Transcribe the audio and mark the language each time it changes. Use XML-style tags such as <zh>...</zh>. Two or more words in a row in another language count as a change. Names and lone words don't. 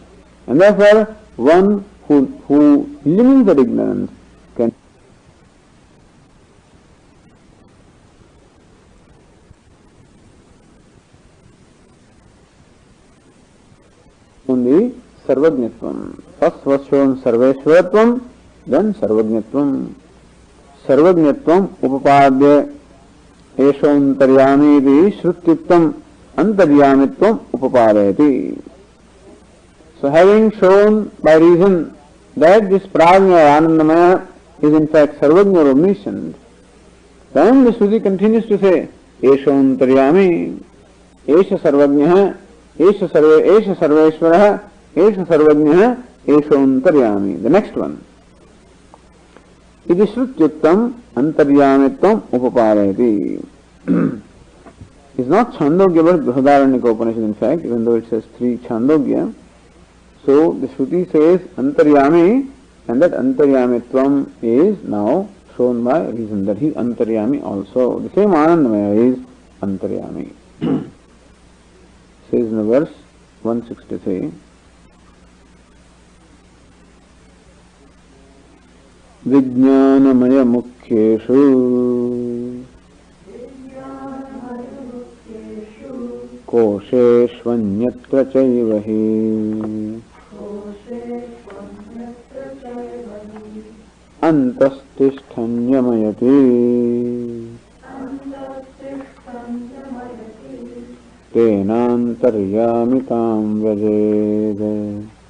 <en>And therefore, one who limits that ignorance can on the sarvajnatvam. First was shown sarveshwaratvam, then sarvajnatvam.</en> <sa>Sarvajnatvam upapadya eshantaryami iti shrutyuktam antaryamitvam upapadayati.</sa> <en>So having shown by reason that this prajna or anandamaya is in fact sarvajna or omniscient, then the Shruti continues to say,</en> <sa>eshantaryami, esha sarvajnaha, esha sarveshwaraha, esha sarvajnaha, eshantaryami.</sa> <en>The next one.</en> <sa>Iti shrutyuktam antaryamitvam upapadayati.</sa> <en>It's not Chandogya but Brihadaranyaka Upanishad in fact, even though it says 3 Chandogya. So the Shruti says antaryami, and that antaryamitvam is now shown by reason that he is antaryami also. The same Anandamaya is antaryami. Says in the verse 163.</en> <sa>Vijnanamaya mukhyeshu kosheshvanyatra chaivahi antastishthanyamayati tenantaryamitam vajed.</sa>